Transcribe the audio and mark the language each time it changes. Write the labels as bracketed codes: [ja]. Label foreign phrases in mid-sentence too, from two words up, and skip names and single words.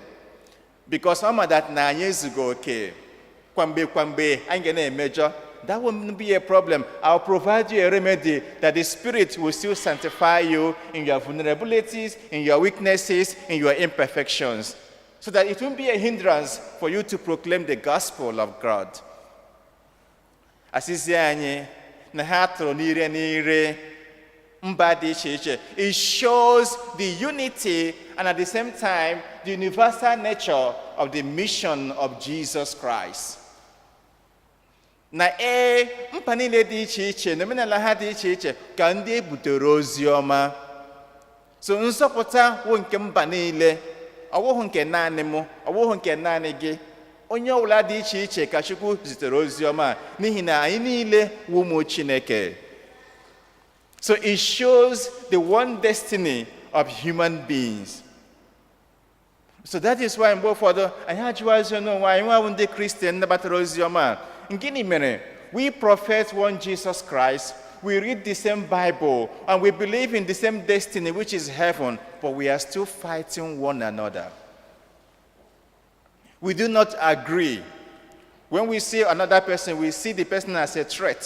[en] Because some of that 9 years ago, okay, kwambe, I'm going to major. That won't be a problem. I'll provide you a remedy that the Spirit will still sanctify you in your vulnerabilities, in your weaknesses, in your imperfections, so that it won't be a hindrance for you to proclaim the gospel of God. [ig] Asisi anyị na ha tụrụ n'ire mba dị iche iche. [en] It shows the unity and at the same time the universal nature of the mission of Jesus Christ. [ig] Na mpa niile dị iche iche na omenala ha dị iche iche ka ndị ebutere ozi ọma. So nzọpụta wụ nke mba niile, ọwụhụ nke naanị mụ, ọwụhụ nke naanị gị. Onye ọbụla dị iche iche ka Chukwu zitere ozi ọma n'ihi na anyị niile wụ ụmụ Chineke. [en] So it shows the one destiny of human beings. So that is why [ig] mgbe ụfọdụ anyị ajụwazi n'onwe anyị nwa ndị Kristian nabatara ozi ọma. Gịnị mere? [en] We profess one Jesus Christ, we read the same Bible, and we believe in the same destiny, which is heaven, but we are still fighting one another. We do not agree. When we see another person, we see the person as a threat.